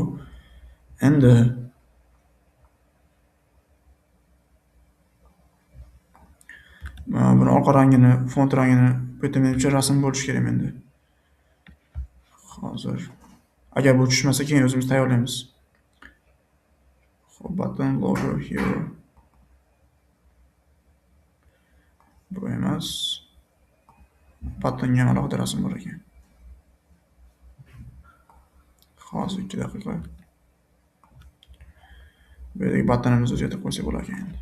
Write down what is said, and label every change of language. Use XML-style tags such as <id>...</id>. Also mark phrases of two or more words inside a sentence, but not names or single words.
<uz>Endi buni orqa rangini, font rangini bu yerda menimcha rasm bo'lishi kerak endi. Hozir agar bu tushmasa keyin o'zimiz tayyorlaymiz. Xo'p,</uz> <en>button logo here.</en> <uz>Bu emas. Buttonga alohida rasm bor ekan. Hozir 2 daqiqa. Bu yerdagi buttonimizni o'zgartirib qo'ysak bo'lar ekan.</uz>